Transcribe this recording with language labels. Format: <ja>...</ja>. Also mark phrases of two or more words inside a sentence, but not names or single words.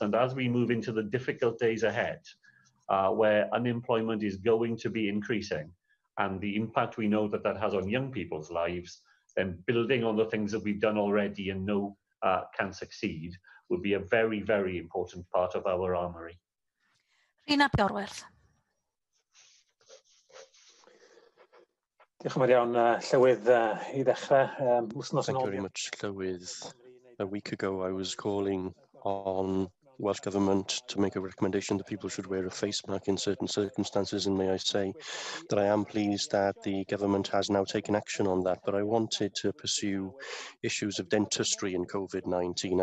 <en>And as we move into the difficult days ahead, where unemployment is going to be increasing, and the impact we know that that has on young people's lives, then building on the things that we've done already and know can succeed will be a very, very important part of our armoury.</en> <cy>Rhina Bjorwerth. Diolch yn fawr iawn, Llywydd, I ddechrau.</cy> <en>Thank you very much, Llywydd. A week ago, I was calling on the Welsh Government to make a recommendation that people should wear a face mask in certain circumstances, and may I say that I am pleased that the government has now taken action on that, but I wanted to pursue issues of dentistry in COVID-19.</en>